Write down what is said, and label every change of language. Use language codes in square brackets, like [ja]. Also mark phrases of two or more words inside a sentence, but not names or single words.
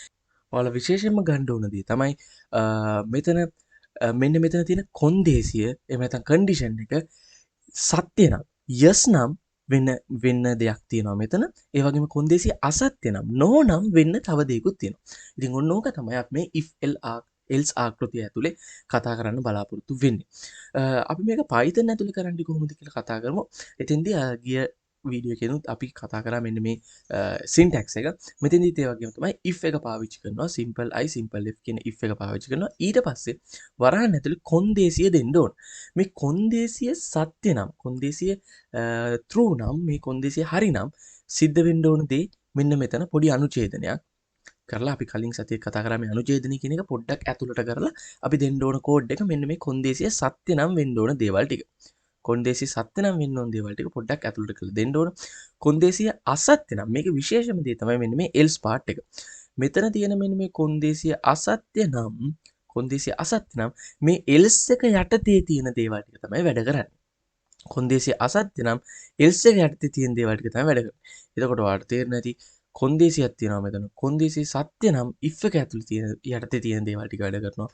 [si] ඔයාලා විශේෂයෙන්ම ගන්න ඕන දේ තමයි මෙතන මෙන්න මෙතන තියෙන කොන්දේසිය එහෙම නැත්නම් කන්ඩිෂන් එක සත්‍ය නම් yes නම් වෙන්න දෙයක් තියෙනවා මෙතන. ඒ වගේම කොන්දේසිය අසත්‍ය නම් no නම් වෙන්න තව දෙයක්ත් තියෙනවා. ඉතින් ඔන්න ඕක තමයි අපි මේ [en] if else [si] ආකෘතිය ඇතුලේ කතා කරන්න බලාපොරොත්තු වෙන්නේ. අපි මේක Python ඇතුලේ කරන්නේ කොහොමද කියලා කතා කරමු. එතෙන්දී ගිය වීඩියෝ එකෙනුත් අපි කතා කරා මෙන්න මේ syntax එක. මෙතෙන්දිත් ඒ වගේම තමයි if එක පාවිච්චි කරනවා. [en] simple I simple if [si] කියන if එක පාවිච්චි කරනවා. ඊට පස්සේ වරහන් ඇතුලේ කොන්දේසිය දෙන්න ඕන. මේ කොන්දේසිය සත්‍ය නම් කොන්දේසිය true නම් මේ කොන්දේසිය හරි නම් සිද්ධ වෙන්න ඕන දේ මෙන්න මෙතන පොඩි අනුඡේදනයක් කරලා අපි කලින් සතියේ කතා කරා මේ අනුඡේදනය කියන එක පොඩ්ඩක් ඇතුළට කරලා අපි දෙන්න ඕන කෝඩ් එක මෙන්න මේ කොන්දේසිය සත්‍ය නම් වෙන්න ඕන දේවල් ටික. කොන්දේසිය සත්‍ය නම් වෙන්න ඕන දේවල් ටික පොඩ්ඩක් ඇතුළට කරලා දෙන්න ඕන. කොන්දේසිය අසත්‍ය නම් මේක විශේෂම දේ තමයි මෙන්න මේ [en] else part [si] එක. මෙතන තියෙන මෙන්න මේ කොන්දේසිය අසත්‍ය නම් මේ else එක යටතේ තියෙන දේවල් ටික තමයි වැඩ කරන්නේ. කොන්දේසිය අසත්‍ය නම් else එක යටතේ තියෙන දේවල් ටික තමයි වැඩ කරන්නේ. එතකොට ඔයාලට තේරෙන්නේ නැති කොන්දේසියක් තියෙනවා මෙතන. කොන්දේසිය සත්‍ය නම් if එක ඇතුලේ තියෙන යටතේ තියෙන දේවල් ටික වැඩ කරනවා.